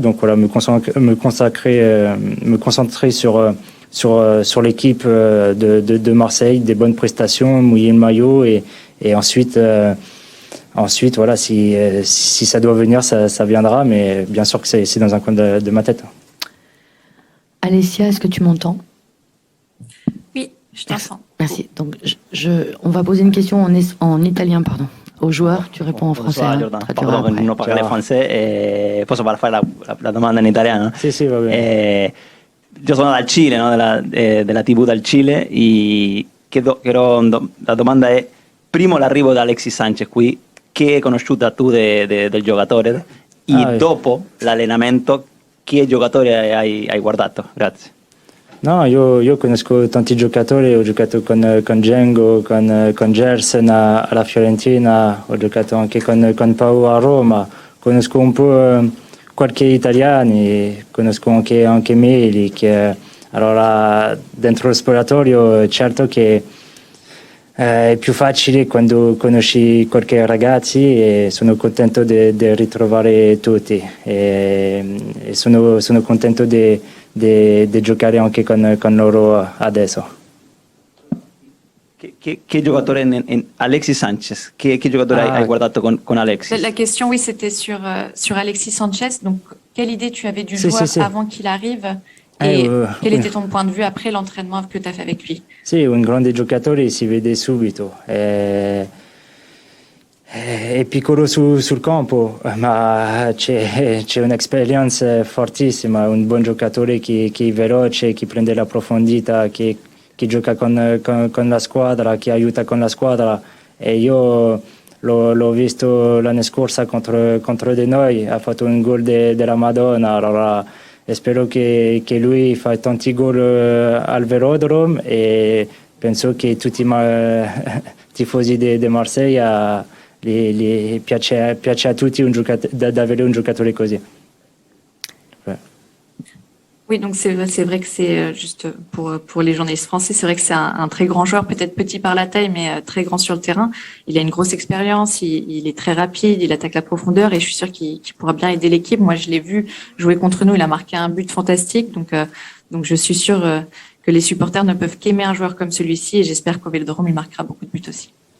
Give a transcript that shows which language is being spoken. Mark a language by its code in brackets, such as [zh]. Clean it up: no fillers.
[fr] Donc voilà, me concentrer sur l'équipe de Marseille, des bonnes prestations, mouiller le maillot et ensuite voilà, si ça doit venir, ça viendra, mais bien sûr que c'est dans un coin de ma tête. Alessia, est-ce que tu m'entends? Oui, je t'entends. Merci. Donc on va poser une question en italien, pardon. Aux joueurs, tu réponds en français. Pardon, non parle français. [it] Posso fare la domanda in italiano? Sì, va bene. Io sono dal Cile, no? della TV dal Cile, e la domanda è, primo l'arrivo di Alexis Sanchez qui, che hai conosciuto tu del giocatore, e dopo l'allenamento, che giocatore hai guardato? Grazie. No, io conosco tanti giocatori, ho giocato con Django, con Gerson alla Fiorentina, ho giocato anche con Pau a Roma, conosco un po' qualche italiano, conosco anche Meli, allora dentro lo spogliatoio certo che è più facile quando conosci qualche ragazzi e sono contento di ritrovare tutti e sono contento di giocare anche con loro adesso. Che giocatore Alexis Sanchez, che giocatore hai guardato con Alexis? [fr] La question, oui, c'était sur Alexis Sanchez. Donc, quelle idée tu avais du joueur avant qu'il arrive et quel était ton point de vue après l'entraînement que tu as fait avec lui? [it] Sì, un grande giocatore si vede subito. È piccolo sul campo, ma c'è un'esperienza fortissima, un buon giocatore che è veloce, che prende la profondità, che gioca con la squadra, che aiuta con la squadra. E io l'ho visto l'anno scorso contro di noi, ha fatto un gol della Madonna, allora spero che lui fa tanti gol al Velodrome e penso che tutti i tifosi di Marseille gli piace a tutti di avere un giocatore così. [fr] Oui, donc c'est vrai que c'est juste pour les journalistes français, c'est vrai que c'est un très grand joueur, peut-être petit par la taille, mais très grand sur le terrain. Il a une grosse expérience, il est très rapide, il attaque la profondeur et je suis sûre qu'il pourra bien aider l'équipe. Moi, je l'ai vu jouer contre nous, il a marqué un but fantastique, donc je suis sûre que les supporters ne peuvent qu'aimer un joueur comme celui-ci et j'espère qu'au Vélodrome, il marquera beaucoup de buts aussi.